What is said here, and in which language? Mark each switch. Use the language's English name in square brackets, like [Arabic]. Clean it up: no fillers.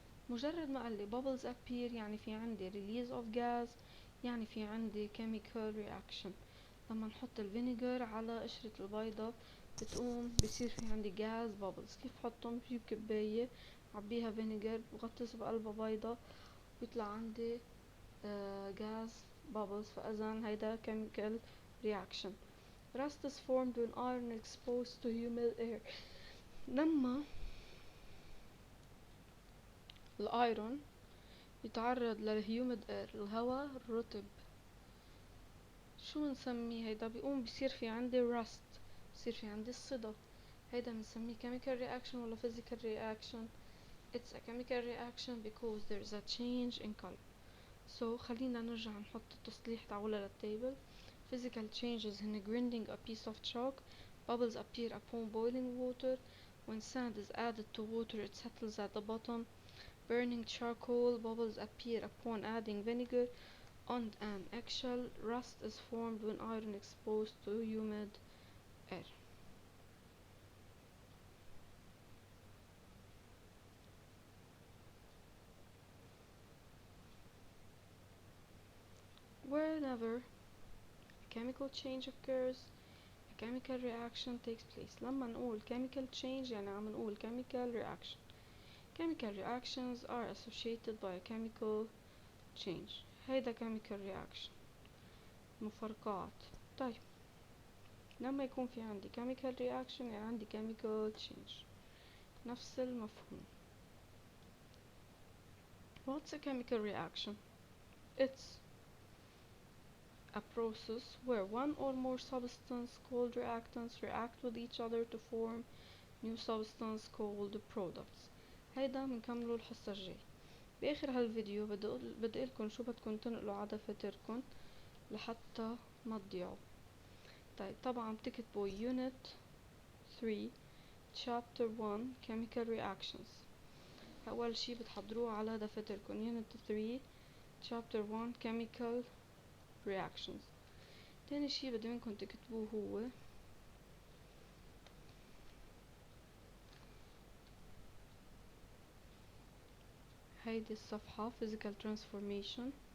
[Arabic] مجرد ما قال لي [English] bubbles appear [Arabic] يعني في عندي release of gas، يعني في عندي chemical reaction. لما نحط الفينيجر على قشرة البيضة بصير في عندي gas bubbles. كيف حطهم؟ بجيب كباية عبيها فينيجر بغطس بقلبها بيضة بيطلع عندي gas bubbles. فإذا هيدا [English] chemical reaction. Rust is formed when iron exposed to humid air. [Arabic] لما الايرون يتعرض للهيوميد اير، الهواء الرطب، شو نسميه هيدا؟ بيصير في عندي rust، بيصير في عندي الصدى. هيدا بنسميه [English] chemical reaction [Arabic] ولا [English] physical reaction؟ It's a chemical reaction because there is a change in color. So [Arabic] خلينا نرجع نحط التصليح تاعولا للتيبل. [English] Physical changes in grinding a piece of chalk. Bubbles appear upon boiling water. When sand is added to water, it settles at the bottom. Burning charcoal, bubbles appear upon adding vinegar. On an eggshell, rust is formed when iron exposed to humid air. Whenever a chemical change occurs, a chemical reaction takes place. [Arabic] لما نقول chemical change يعني عم نقول chemical reaction. [English] Chemical reactions are associated by a chemical change. [Arabic] هيدا [English] chemical reaction. [Arabic] مفرقات. طيب لما يكون في عندي chemical reaction يعني عندي chemical change. نفس المفهوم. [English] What's a chemical reaction? It's a process where one or more substances called reactants react with each other to form new substance called products. [Arabic] هيدا منكملو الحصة الجاي. باخر هالفيديو بدي قلكن شو بدكن تنقلوا على دفاتركن لحتى ما تضيعوا. طيب طبعا بتكتبوا [English] unit 3 chapter 1 chemical reactions. [Arabic] اول شي بتحضروه على دفاتركن [English] unit 3 chapter 1 chemical reactions. [Arabic] تاني شي بدي منكم تكتبوه هو هيدي الصفحة physical transformation.